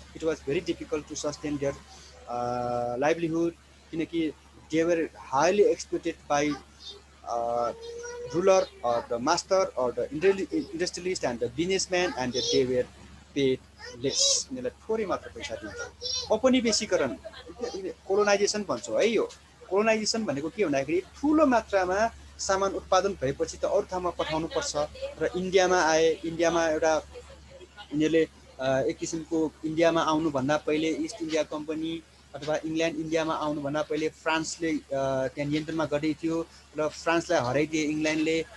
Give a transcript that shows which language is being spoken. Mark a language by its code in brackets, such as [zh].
[en] it was very difficult to sustain their livelihood, [ne] किनकि [en] they were highly exploited by ruler or the master or the industrialist and the businessman, and they were paid less, [ne] उनीहरूलाई थोरै मात्र पैसा दिन्छ। औपनिवेशीकरण, colonisation भन्छौँ है। यो कोलोनाइजेसन भनेको के भन्दाखेरि ठुलो मात्रामा सामान उत्पादन भएपछि त अरू ठाउँमा पठाउनु पर्छ र इन्डियामा आए। इन्डियामा एउटा यिनीहरूले एक किसिमको इन्डियामा आउनुभन्दा पहिले इस्ट इन्डिया कम्पनी अथवा इङ्ल्यान्ड इन्डियामा आउनुभन्दा पहिले फ्रान्सले त्यहाँ नियन्त्रणमा गर्दै थियो र फ्रान्सलाई हराइदिए इङ्ल्यान्डले।